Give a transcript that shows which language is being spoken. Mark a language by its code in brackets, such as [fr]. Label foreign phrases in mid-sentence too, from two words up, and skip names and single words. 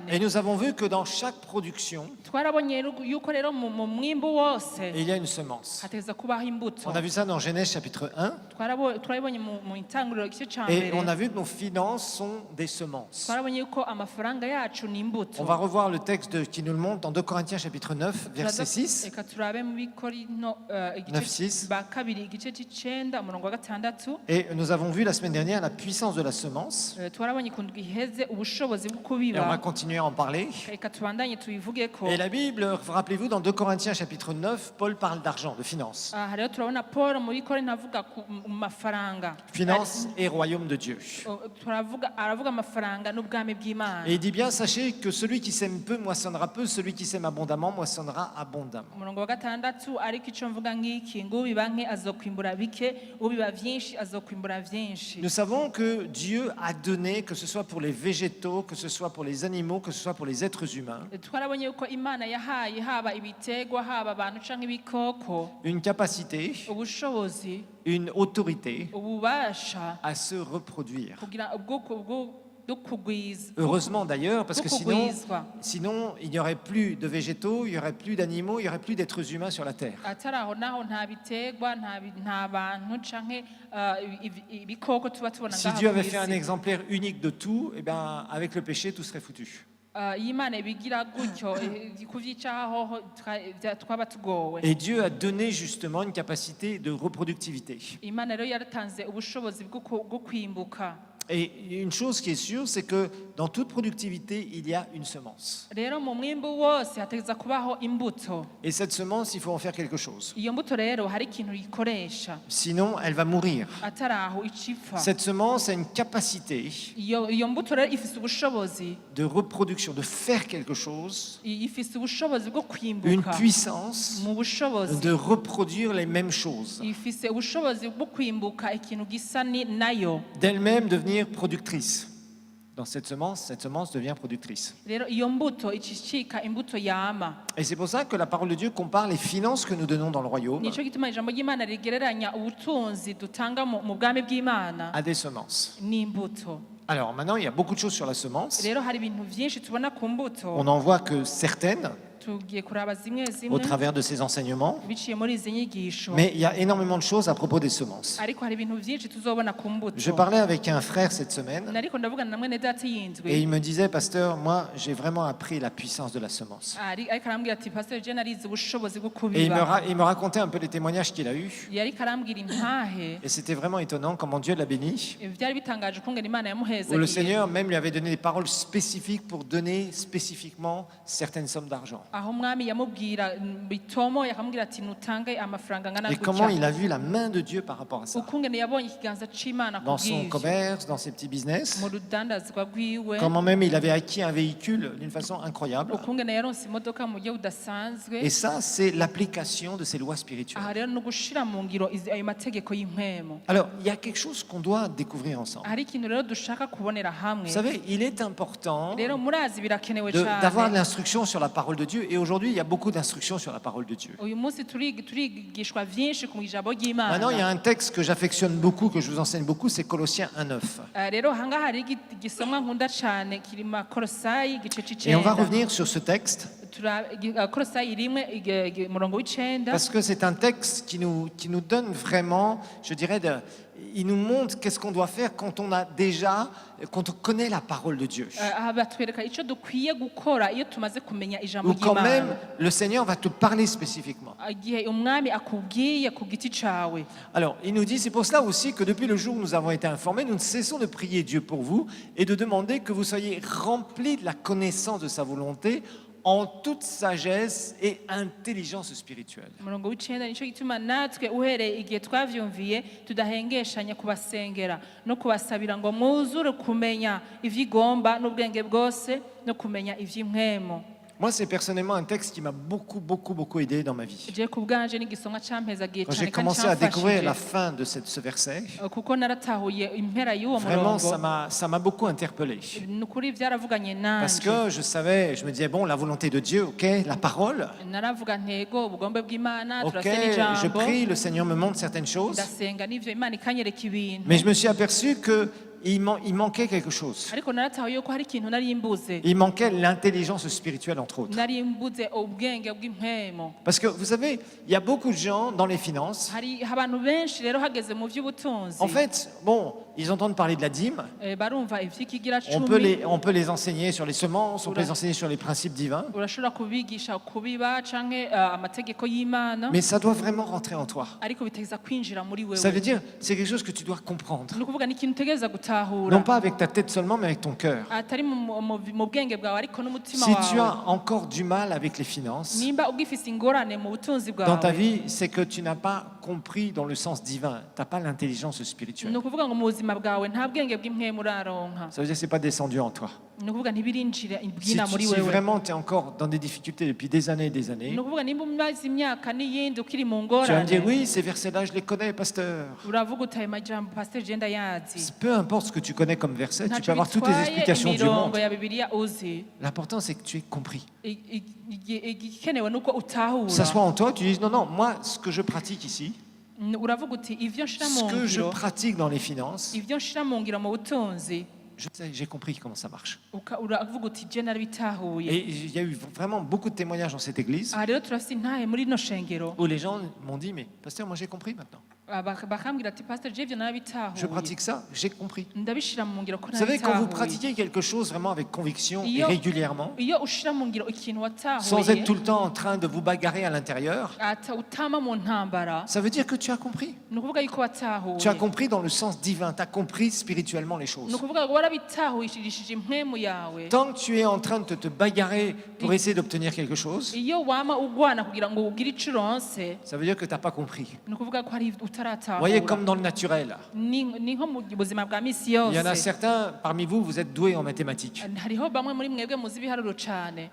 [fr] Et nous avons vu que dans chaque production, [rn] Twarabonye yuko rero mu mwimbu wose [fr] il y a une semence. [rn] hategeza kubaho imbuto. [fr] On a vu ça dans Genèse chapitre 1. [rn] Twarabonye mu intangiriro igice ca [fr] Et on [rn] mbere. [fr] a vu que nos finances sont des semences. [rn] Twarabonye yuko amafaranga yacu ni imbuto. [fr] On va revoir le texte qui nous le montre dans 2 Corinthiens chapitre 9, verset 6. [rn] Reka turabe mu Bikorino 9:6. ba kabiri igice c'icenda umurongo wa gatandatu. [fr] Et nous avons vu la semaine dernière la puissance puissance de la semence. [rn] twarabonye ku ndwi iheze ubushobozi bwo [fr] Et on va [rn] kubiba [fr] continuer à en parler. [rn] reka tubandanye tubivugeko. [fr] Et la Bible, rappelez-vous, dans 2 Corinthiens chapitre 9, Paul parle d'argent, de finance. [rn] Aha rero turabona Paul muri Korinto avuga ku mafaranga. [fr] Finance et royaume de Dieu. [rn] Aravuga amafaranga n'ubwami bw'Imana. [fr] Et il dit bien, sachez que celui qui sème peu moissonnera peu, celui qui sème abondamment moissonnera abondamment. [rn] Umurongo wa gatandatu ariko icyo mvuga ngiki ngo ubiba nke azokwimbura bike ubiba vyinshi azokwimbura vyinshi. [fr] Nous savons que Dieu a donné, que ce soit pour les végétaux, que ce soit pour les animaux, que ce soit pour les êtres humains, [rn] Twarabonye yuko Imana yahaye haba ibitegwa haba abantu canke ibikoko [fr] une capacité, [rn] ubushobozi [fr] une autorité [rn] ububasha [fr] à se reproduire. [rn] kugira ubwoko bwo kugwiza. [fr] Heureusement d'ailleurs, parce que sinon, [rn] Kugwizwa. [fr] sinon il n'y aurait plus de végétaux, il n'y aurait plus d'animaux, il n'y aurait plus d'êtres humains sur la terre. [rn] Atari aho naho nta bitegwa nta bantu canke ibikoko tuba tubona [fr] Si [rn] ngaha [fr] Dieu [rn] ku [fr] avait fait un [rn] isi. [fr] exemplaire unique de tout, eh ben, avec le péché, tout serait foutu. [rn] Iyo Imana ibigira gutyo kuvyicaho twaba tugowe. [fr] Et Dieu a donné justement une capacité de reproductivité. [rn] Imana rero yaratanze ubushobozi bwo kwimbuka. [fr] Et une chose qui est sûre, c'est que dans toute productivité, il y a une semence. [rn] Rero mu mwimbu wose hategeza kubaho imbuto. [fr] Et cette semence, il faut en faire quelque chose. [rn] Iyo mbuto rero hari ikintu yikoresha [fr] Sinon, elle va mourir. [rn] atari aho icipfa. [fr] Cette semence a une capacité [rn] Iyo mbuto rero ifise ubushobozi [fr] de reproduction, de faire quelque chose, [rn] ifise ubushobozi bwo [fr] une [rn] kwimbuka [fr] puissance [rn] mu bushobozi. [fr] de reproduire les mêmes choses, [rn] Ifise ubushobozi bwo kwimbuka ikintu gisa nayo. [fr] d'elle-même devenir productrice. Dans cette semence devient productrice. [rn] Rero iyo mbuto icicika imbuto yama. [fr] Et c'est pour ça que la parole de Dieu compare les finances que nous donnons dans le royaume [rn] Nico gituma ijambo ry'Imana rigereranya ubutunzi dutanga mu bwami bw'Imana [fr] à des semences. [rn] n'imbuto. [fr] Alors maintenant, il y a beaucoup de choses sur la semence. [rn] Rero hari ibintu vyinshi tubona ku mbuto. [fr] On n'en voit que certaines [rn] Tugiye kuraba zimwe [fr] au [rn] zimwe [fr] travers de ces enseignements, [rn] biciye muri izi nyigisho. [fr] mais il y a énormément de choses à propos des semences. [rn] Ariko hari ibintu vyinshi tuzobona ku mbuto. [fr] Je parlais avec un frère cette semaine [rn] Nariko ndavugana na mwene data [fr] et [rn] yindwi. [fr] il me disait, pasteur, moi j'ai vraiment appris la puissance de la semence. [rn] Ariko arambwira ati pastor je narize ubushobozi bwo [fr] Et [rn] kubiba. [fr] il me racontait un peu les témoignages qu'il a eus. [rn] Yariko arambwira intahe. [fr] Et c'était vraiment étonnant comment Dieu l'a béni. [rn] Vyari bitangaje kungena Imana yamuheza. [fr] Où le Seigneur même lui avait donné des paroles spécifiques pour donner spécifiquement certaines sommes d'argent. [rn] Aho mwami yamubwira bitomo yakamubwira ati nutange amafaranga ngana [fr] Et comment [rn] gutya. [fr] il a vu la main de Dieu par rapport à ça. [rn] Ukungene yabonye ikiganza c'Imana [fr] Dans son [rn] kubw'ivyo. [fr] commerce, dans ses petits business. [rn] Mu rudandazwa rwiwe. [fr] Comment même il avait acquis un véhicule d'une façon incroyable. [rn] Ukungene yaronse imodoka mu buryo budasanzwe. [fr] Et ça, c'est l'application de ces lois spirituelles. [rn] Aha rero no gushira mu ngiro ayo mategeko y'impwemo. [fr] Alors, il y a quelque chose qu'on doit découvrir ensemble. [rn] Hari ikintu rero dushaka kubonera hamwe. [fr] Vous savez, il est important [rn] Rero murazi birakenewe [fr] d'avoir de [rn] cyane. [fr] l'instruction sur la parole de Dieu. Et aujourd'hui, il y a beaucoup d'instructions sur la parole de Dieu. [rn] Uyu munsi turigishwa vyinshi ku ijambo [fr] Maintenant, il y a [rn] ry'Imana. [fr] un texte que j'affectionne beaucoup, que je vous enseigne beaucoup, c'est Colossiens 1:9. [rn] Rero hanga hari igisomwa nkunda cyane kiri mu Kolosayi igice [fr] Et on va [rn] c'icenda. [fr] revenir sur ce texte [rn] Kolosayi rimwe umurongo w'icenda. [fr] parce que c'est un texte qui nous donne vraiment, je dirais, il nous montre qu'est-ce qu'on doit faire quand on connaît la parole de Dieu. [rn] Aha batwereka icyo dukwiye gukora iyo tumaze kumenya ijambo [fr] Ou quand même, [rn] ry'Imana. [fr] le Seigneur va te parler spécifiquement. [rn] Igihe umwami akubwiye ku giti cawe. [fr] Alors, il nous dit, c'est pour cela aussi que depuis le jour où nous avons été informés, nous ne cessons de prier Dieu pour vous et de demander que vous soyez remplis de la connaissance de sa volonté en toute sagesse et intelligence spirituelle. [rn] Umurongo w'icenda nicyo gituma natwe uhereye igihe twavyumviye tudahengeshanya kubasengera no kubasabira ngo mwuzure kumenya ivy'igomba n'ubwenge bwose no kumenya ivy'impwemo. [fr] Moi, c'est personnellement un texte qui m'a beaucoup aidé dans ma vie. [rn] Je ku bwanje n'igisomwa campezagiye [fr] Quand [rn] cyane [fr] j'ai [rn] kandi [fr] commencé à découvrir la [rn] camfashije [fr] fin de ce verset, [rn] kuko naratahuye impera y'uwo [fr] vraiment, [rn] murongo. [fr] ça m'a beaucoup interpellé. [rn] Ni ukuri vyaravuganye [fr] Parce [rn] nanje. [fr] que je me disais, bon, la volonté de Dieu, ok, la parole, [rn] Naravuga ntego ubugombe bw'Imana [fr] ok, [rn] turasena [fr] je [rn] ijambo. [fr] prie, le Seigneur me montre certaines choses, [rn] Ndasenga n'ivyo Imana ikanyereka ibintu. [fr] mais je me suis aperçu qu'il manquait quelque chose. [rn] Ariko naratahuye yuko hari ikintu nari mbuze. [fr] Il manquait l'intelligence spirituelle, entre autres. [rn] Nari mbuze ubwenge bw'impwemo. [fr] Parce que vous savez, il y a beaucoup de gens dans les finances. [rn] Hari abantu benshi rero hageze mu vy'ubutunzi. [fr] En fait, bon, ils entendent parler de la dîme. [rn] barumva ivy'ikigira [fr] On [rn] cumi [fr] peut les enseigner sur les semences, on peut les enseigner sur les principes divins. [rn] urashobora kubigisha kubiba canke amategeko y'Imana [fr] Mais ça doit vraiment rentrer en toi. [rn] ariko bitegeza kwinjira muri [fr] Ça veut [rn] wewe [fr] dire, c'est quelque chose que tu dois comprendre. [rn] ni ukuvuga ni ikintu utegereza gutahura [fr] Non pas avec ta tête seulement, mais avec ton cœur. [rn] atari mu bwenge bwawe ariko n'umutima [fr] Si tu [rn] wawe [fr] as encore du mal avec les finances [rn] nimba ugifise ingorane mu butunzi [fr] dans ta [rn] bwawe [fr] vie, c'est que tu n'as pas compris dans le sens divin. Tu n'as pas l'intelligence [rn] ni [fr] spirituelle. [rn] ukuvuga ngo mu buzima bwawe nta bwenge bw'impwemu uraronka [fr] Ça veut dire que ce n'est pas descendu en toi. [rn] ni ukuvuga ntibirinjira [fr] Si, [rn] bwina muri [fr] si [rn] wewe [fr] vraiment tu es encore dans des difficultés depuis des années et des années, [rn] ni ukuvuga nimba umaze imyaka n'iyindi ukiri mu [fr] tu vas me dire, [rn] ngorane [fr] oui, ces versets-là, je les connais, pasteur. [rn] uravuga uti ayo majambo pasiteri genda yazi [fr] Peu importe ce que tu connais comme verset, tu peux [rn] ntacyo [fr] avoir toutes les [rn] bitwaye [fr] explications du monde. [rn] imirongo ya bibiliya uzi [fr] L'important, c'est que tu aies compris. [rn] igikenewe nuko [fr] Que ça [rn] utahura [fr] soit en toi, tu dis, non, non, moi, ce que je pratique ici, [rn] uravuga uti ivyo nshira [fr] ce [rn] mu [fr] que je [rn] ngiro [fr] pratique dans les finances, [rn] ivyo nshira mu ngiro mu butunzi [fr] je sais, j'ai compris comment ça marche. [rn] uravuga uti je narabitahuye [fr] Et il y a eu vraiment beaucoup de témoignages dans cette église [rn] aha rero turafise intahe muri rino shengero [fr] où les gens m'ont dit, mais pasteur, moi j'ai compris maintenant. [rn] bakambwira ati pasiteri je ivyo [fr] Je [rn] narabitahuye [fr] pratique ça, j'ai compris. [rn] ndabishira mu ngiro ko [fr] Vous savez, quand vous [rn] narabitahuye [fr] pratiquez quelque chose vraiment avec conviction et [rn] Iyo- [fr] régulièrement, [rn] iyo ushira mu ngiro ikintu [fr] sans être [rn] watahuye [fr] tout le temps en train de vous bagarrer à l'intérieur, [rn] utama mu ntambara [fr] ça veut dire que tu as compris. [rn] ni ukuvuga yuko watahuye [fr] Tu as compris dans le sens divin, tu as compris spirituellement les [rn] ni [fr] choses. [rn] ukuvuga ngo warabitahurishije impwemu yawe [fr] Tant que tu es en train de te bagarrer pour essayer d'obtenir quelque chose, [rn] iyo wama ugwana kugira ngo ugire ico uronse [fr] ça veut dire que tu n'as pas compris. [rn] ni ukuvuga ko hari [fr] Vous voyez, [rn] utaratahura [fr] comme dans le naturel, [rn] ni nko mu buzima bwa misi [fr] il y en a [rn] yose [fr] certains parmi vous, vous êtes doués en mathématiques. [rn] hariho bamwe muri mwebwe muzi ibiharuro cane